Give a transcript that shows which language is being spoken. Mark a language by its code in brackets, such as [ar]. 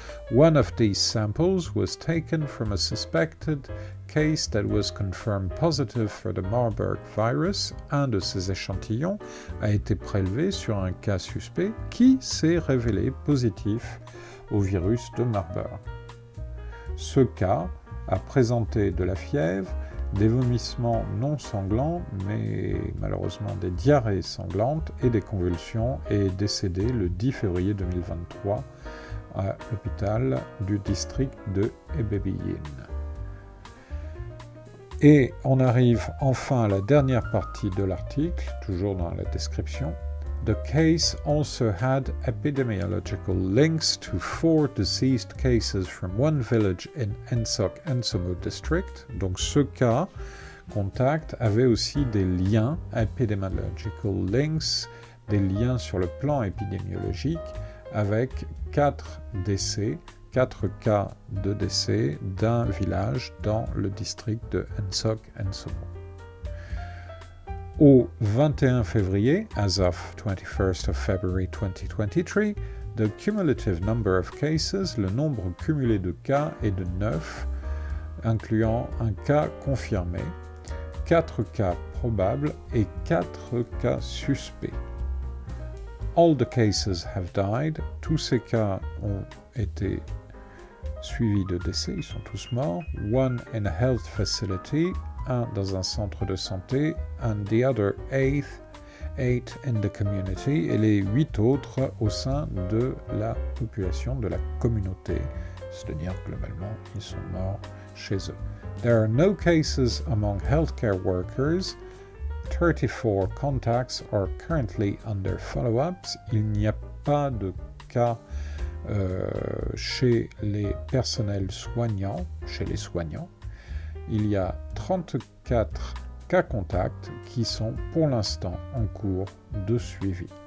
[en] One of these samples was taken from a suspected case that was confirmed positive for the Marburg virus. [fr] Un de ces échantillons a été prélevé sur un cas suspect qui s'est révélé positif au virus de Marburg. Ce cas a présenté de la fièvre, des vomissements non sanglants, mais malheureusement des diarrhées sanglantes et des convulsions, et est décédé le 10 février 2023 à l'hôpital du district de Ebebiyine. Et on arrive enfin à la dernière partie de l'article, toujours dans la description. [en] The case also had epidemiological links to 4 deceased cases from one village in Ensok-Ensomo district. [fr] Donc ce cas, contact, avait aussi des liens, [en] epidemiological links, [fr] des liens sur le plan épidémiologique, avec 4 décès, 4 cas de décès d'un village dans le district de Ensok-Ensomo. Au 21 février, [en] as of 21st of February 2023, the cumulative number of cases, [fr] le nombre cumulé de cas est de 9, incluant un cas confirmé, 4 cas probables et 4 cas suspects. [en] All the cases have died. [fr] Tous ces cas ont été suivis de décès, ils sont tous morts. [en] One in a health facility, [fr] un dans un centre de santé, [en] and the other 8 in the community, [fr] et les 8 autres au sein de la population, de la communauté, c'est-à-dire globalement, ils sont morts chez eux. [en] There are no cases among healthcare workers. 34 contacts are currently under follow-ups. [fr] Il n'y a pas de cas chez les personnels soignants, chez les soignants. Il y a 34 cas contacts qui sont pour l'instant en cours de suivi.